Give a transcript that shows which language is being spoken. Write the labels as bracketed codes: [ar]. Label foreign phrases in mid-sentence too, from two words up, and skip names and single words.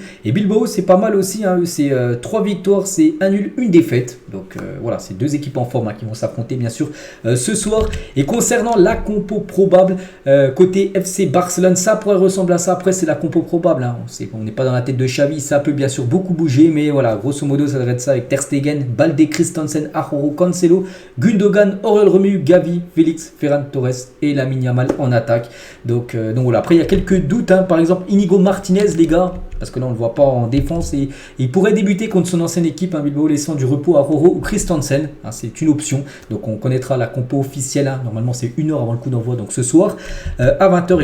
[fr] Et Bilbao c'est pas mal aussi, c'est 3 victoires, c'est 1 nul, 1 défaite. Donc voilà, c'est deux équipes en forme qui vont s'affronter bien sûr ce soir. Et concernant la compo probable côté FC Barcelone, ça pourrait ressembler à ça. Après, c'est la compo probable. On n'est pas dans la tête de Xavi. Ça peut bien sûr beaucoup bouger. Mais voilà, grosso modo, ça devrait être ça avec Ter Stegen, Balde, Christensen, Arroyo, Cancelo, Gundogan, Aurel Romeu, Gavi, Félix, Ferran Torres et Lamine Yamal en attaque. Donc voilà. Après, il y a quelques doutes. Par exemple, Inigo Martinez, les gars. Parce que là, on ne le voit pas en défense. Et il pourrait débuter contre son ancienne équipe, Bilbao, laissant du repos à Roro ou Christensen. C'est une option. Donc, on connaîtra la compo officielle. Normalement, c'est 1 heure avant le coup d'envoi. Donc, ce soir, à 20h.